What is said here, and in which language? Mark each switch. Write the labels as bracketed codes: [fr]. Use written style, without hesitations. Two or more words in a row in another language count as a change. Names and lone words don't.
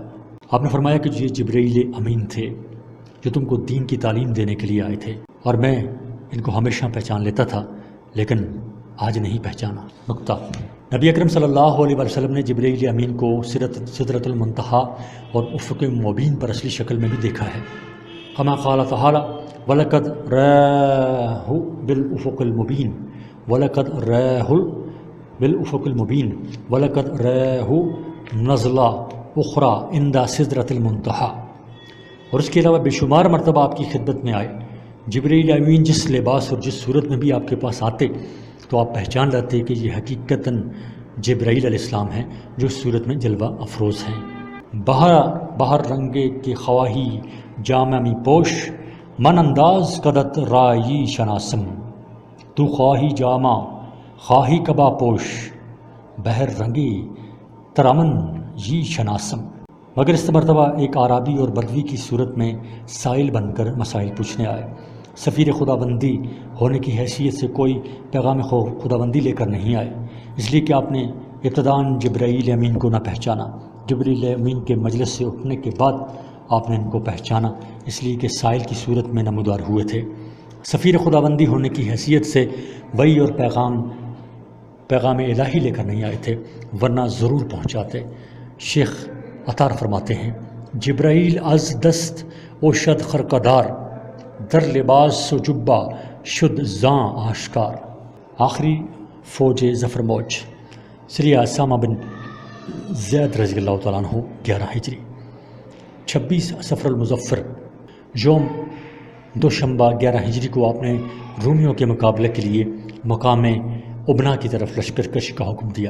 [ur] آپ نے فرمایا کہ یہ جبرائیل امین تھے جو تم کو دین کی تعلیم دینے کے لیے آئے تھے، اور میں ان کو ہمیشہ پہچان لیتا تھا لیکن آج نہیں پہچانا۔ نقطہ: نبی اکرم [ar] صلی اللہ علیہ وسلم [ur] نے جبرائیل امین کو سدرۃ المنتہا اور افق مبین پر اصلی شکل میں بھی دیکھا ہے، [ar] کما قال تعالی وَلَقَدْ رَآهُ بِالْأُفُقِ الْمُبِينِ وَلَقَدْ رَآهُ بِالْأُفُقِ الْمُبِينِ وَلَقَدْ رَآهُ نَزْلَةً أُخْرَىٰ عِنْدَ سِدْرَةِ الْمُنتَهَىٰ۔ [ur] اور اس کے علاوہ بے شمار مرتبہ آپ کی خدمت میں آئے۔ جبرائیل امین جس لباس اور جس صورت میں بھی آپ کے پاس آتے تو آپ پہچان لیتے کہ یہ حقیقتاً جبرائیل [ar] علیہ السلام [ur] ہیں جو اس صورت میں جلوہ افروز ہیں۔ [fa] بہر رنگے کے خواہی جامہ می پوش من انداز قدت رائی شناسم، تو خواہی جامہ خواہی کبا پوش بہر رنگی ترامن یہ شناسم۔ [ur] مگر اس مرتبہ ایک عرابی اور بدوی کی صورت میں سائل بن کر مسائل پوچھنے آئے۔ سفیر خداوندی ہونے کی حیثیت سے کوئی پیغام خداوندی لے کر نہیں آئے، اس لیے کہ آپ نے ابتداً جبرائیل امین کو نہ پہچانا۔ جبرائیل امین کے مجلس سے اٹھنے کے بعد آپ نے ان کو پہچانا، اس لیے کہ سائل کی صورت میں نمودار ہوئے تھے۔ سفیر خداوندی ہونے کی حیثیت سے وحی اور پیغام الہی لے کر نہیں آئے تھے، ورنہ ضرور پہنچاتے۔ شیخ عطار فرماتے ہیں، [fa] جبرائیل از دست او شد خرقدار، در لباس و جبہ شد زاں آشکار۔ [ur] آخری فوج ظفر موج سری اسامہ بن زید [ar] رضی اللہ تعالیٰ عنہ [ur] 11 ہجری 26 صفر المظفر یوم دوشنبہ 11 ہجری کو آپ نے رومیوں کے مقابلے کے لیے مقام ابنا کی طرف لشکر کشی کا حکم دیا۔